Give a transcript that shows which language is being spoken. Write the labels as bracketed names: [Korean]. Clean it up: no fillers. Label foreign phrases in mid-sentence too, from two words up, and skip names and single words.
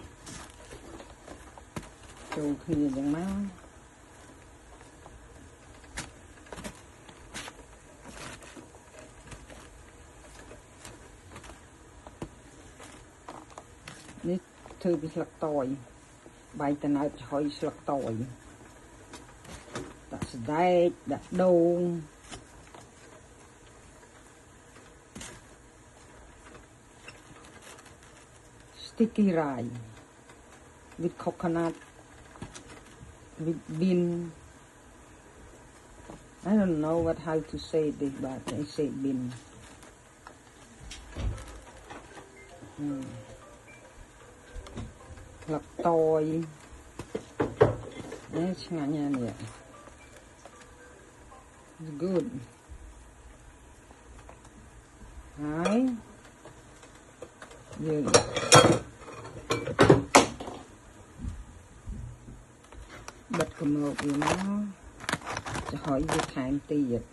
[Khmer] ចូលគ្នាចឹងមកនេះធ្វើពីស្លឹកតយបាយតណើតឆុយស្លឹកតយដាក់សណ្តែកដាក់ដូង [English] sticky rice with coconut with bean I don't know what how to say this but I say bean [Khmer] ស្លឹកតយ នេះឆ្ងាញ់ណាស់នេះ [English] It's good [Khmer] ហើយយើងបិទកុំមកវាមកចំហុយវាថែមទៀត